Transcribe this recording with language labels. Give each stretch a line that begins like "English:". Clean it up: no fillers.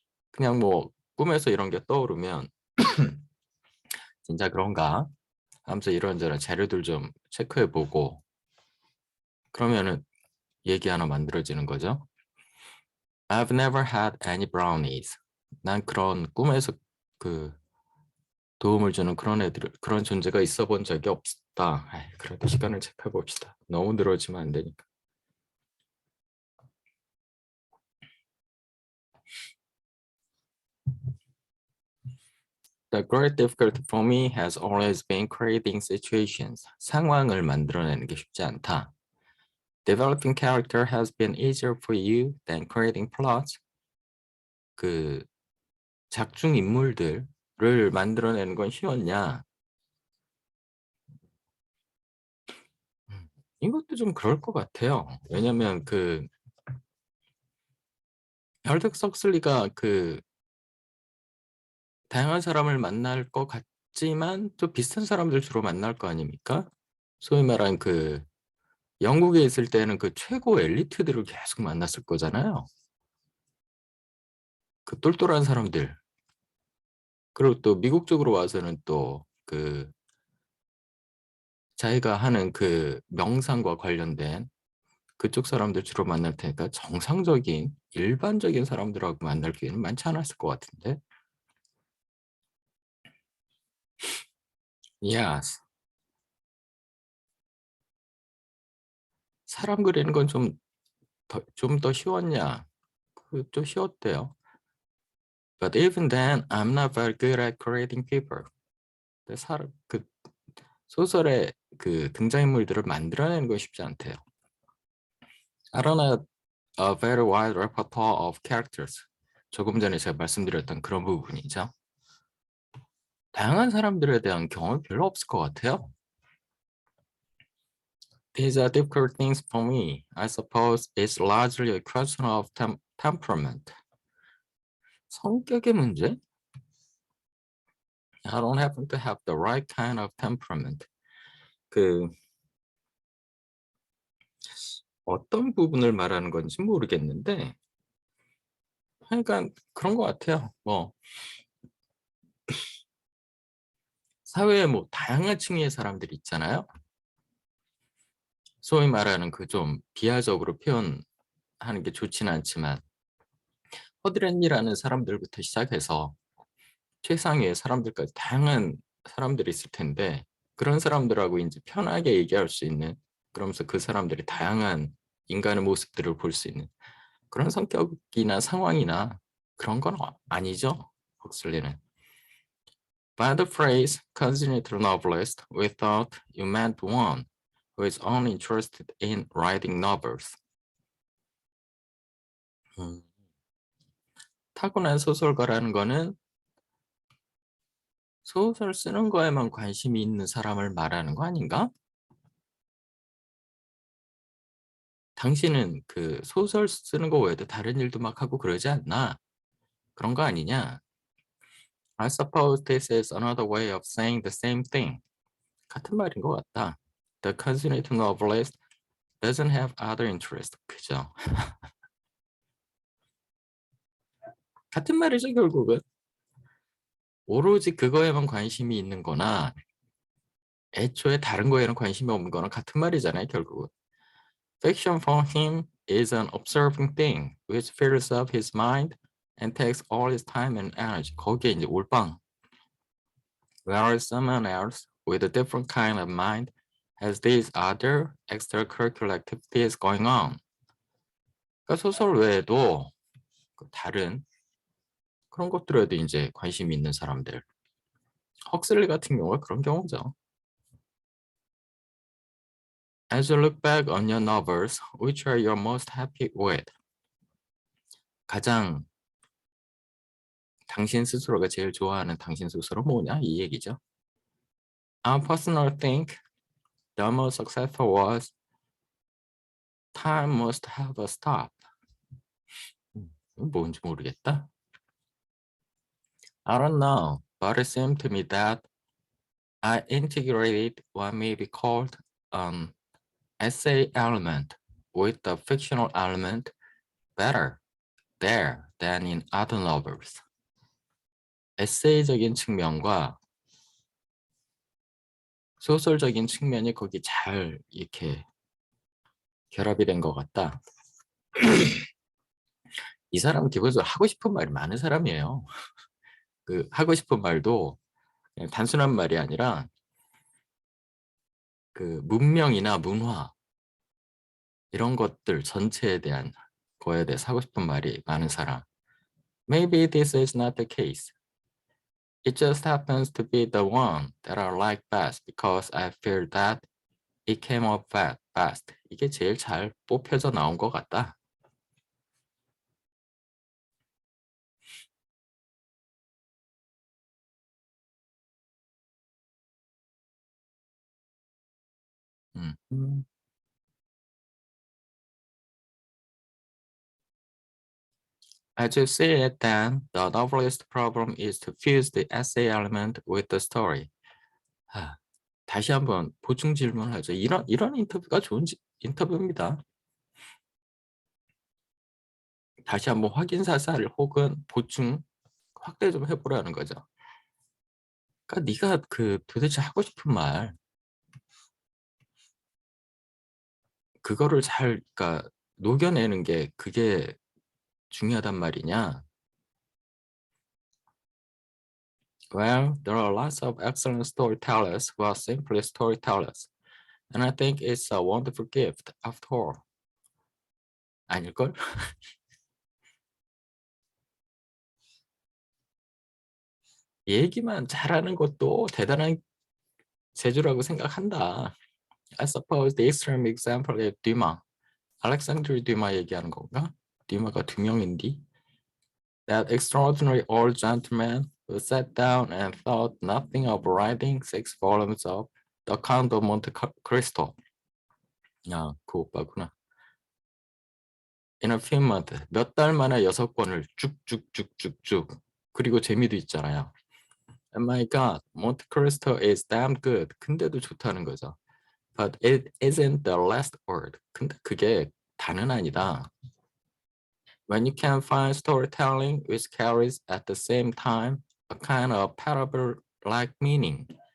Korean: 그냥 뭐 꿈에서 이런 게 떠오르면 진짜 그런가 하면서 이런저런 자료들 좀 체크해보고 그러면은 얘기 하나 만들어지는 거죠.
English: I've never had any brownies.
Korean: 난 그런 꿈에서 그 도움을 주는 그런 존재가 있어 본 적이 없다. 그래도 시간을 체크해 봅시다. 너무 늘어지면 안 되니까.
English: The great difficulty for me has always been creating situations.
Korean: 상황을 만들어내는 게 쉽지 않다.
English: Developing character has been easier for you than creating plots.
Korean: 그 작중 인물들을 만들어내는 건 쉬웠냐? 이것도 좀 그럴 것 같아요. 왜냐면 그 알렉스 헉슬리가 그 다양한 사람을 만날 것 같지만 또 비슷한 사람들 주로 만날 거 아닙니까? 소위 말한 그 영국에 있을 때는 그 최고 엘리트들을 계속 만났을 거잖아요. 그 똘똘한 사람들. 그리고 또 미국 쪽으로 와서는 또 그 자기가 하는 그 명상과 관련된 그쪽 사람들 주로 만날 테니까 정상적인 일반적인 사람들하고 만날 기회는 많지 않았을 것 같은데.
English: Yes.
Korean: 사람 그리는 건 좀 더 쉬웠냐? 좀 쉬웠대요.
English: But even then, I'm not very good at creating people.
Korean: 그 소설의 그 등장인물들을 만들어내는 건 쉽지 않대요.
English: I don't have a very wide repertoire of characters.
Korean: 조금 전에 제가 말씀드렸던 그런 부분이죠. 다양한 사람들에 대한 경험이 별로 없을 것 같아요.
English: These are difficult things for me. I suppose it's largely a question of temperament.
Korean: 성격의 문제?
English: I don't happen to have the right kind of temperament.
Korean: 그 어떤 부분을 말하는 건지 모르겠는데 하여간 그런 것 같아요. 뭐 사회에 뭐 다양한 층의 사람들이 있잖아요. 소위 말하는 그 좀 비하적으로 표현하는 게 좋지는 않지만 허드렛이라는 사람들부터 시작해서 최상위의 사람들까지 다양한 사람들이 있을 텐데 그런 사람들하고 이제 편하게 얘기할 수 있는, 그러면서 그 사람들이 다양한 인간의 모습들을 볼 수 있는 그런 성격이나 상황이나 그런 건 아니죠. 헉슬리는.
English: By the phrase congenital novelist, we thought you meant one who is only interested in writing novels.
Korean: 타고난 소설가라는 거는 소설 쓰는 거에만 관심이 있는 사람을 말하는 거 아닌가? 당신은 그 소설 쓰는 거 외에도 다른 일도 막 하고 그러지 않나? 그런 거 아니냐?
English: I suppose this is another way of saying the same thing.
Korean: 같은 말인 것 같다.
English: The consummate novelist doesn't have other interests.
Korean: 그죠? 같은 말이죠, 결국은. 오로지 그거에만 관심이 있는 거나 애초에 다른 거에는 관심이 없는 거나 같은 말이잖아요, 결국은.
English: Fiction for him is an observing thing which fills up his mind and takes all his time and energy.
Korean: 거기에 이제 올빵.
English: Whereas someone else with a different kind of mind has these other extracurricular activities going on.
Korean: 그러니까 소설 외에도 다른 그런 것들에도 이제 관심이 있는 사람들. 헉슬리 같은 경우가 그런 경우죠.
English: As you look back on your novels, which are you most happy with?
Korean: 가장 당신 스스로가 제일 좋아하는 당신 소설은 뭐냐? 이 얘기죠.
English: I personally think the most successful was Time Must Have a Stop.
Korean: 뭔지 모르겠다.
English: I don't know, but it seemed to me that I integrated what may be called an essay element with the fictional element better there than in other novels.
Korean: 에세이적인 측면과 소설적인 측면이 거기 잘 이렇게 결합이 된 것 같다. 이 사람은 기본적으로 하고 싶은 말이 많은 사람이에요. 그 하고 싶은 말도 그냥 단순한 말이 아니라 그 문명이나 문화 이런 것들 전체에 대한 거에 대해 하고 싶은 말이 많은 사람.
English: Maybe this is not the case. It just happens to be the one that I like best because I feel that it came up fast.
Korean: 이게 제일 잘 뽑혀져 나온 것 같다. 음.
English: As you see it then, the novelist's problem is to fuse the essay element with the story.
Korean: 아, 다시 한번 보충 질문하죠. 이런 인터뷰가 좋은 인터뷰입니다. 다시 한번 확인 사살 혹은 보충 확대 좀 해보라는 거죠. 그러니까 네가 그 도대체 하고 싶은 말 그거를 잘 그러니까 녹여내는 게 그게 중요하단 말이냐.
English: Well, there are lots of excellent storytellers who are simply storytellers. And I think it's a wonderful gift after all.
Korean: 아닐걸? 얘기만 잘하는 것도 대단한 재주라고 생각한다.
English: I suppose the extreme example is Dumas.
Korean: 알렉산드르 듀마 얘기하는 건가? 듀마가 두 명인디?
English: That extraordinary old gentleman who sat down and thought nothing of writing 6 volumes of The Count of Monte Cristo.
Korean: 야, 그 오빠구나.
English: In a few months,
Korean: 몇 달 만에 6권을 쭉쭉쭉쭉쭉. 그리고 재미도 있잖아요.
English: And my God, Monte Cristo is damn good.
Korean: 근데도 좋다는 거죠.
English: But it isn't the last word.
Korean: 근데 그게 다는 아니다.
English: When you can find storytelling which carries at the same time a kind of parable-like meaning.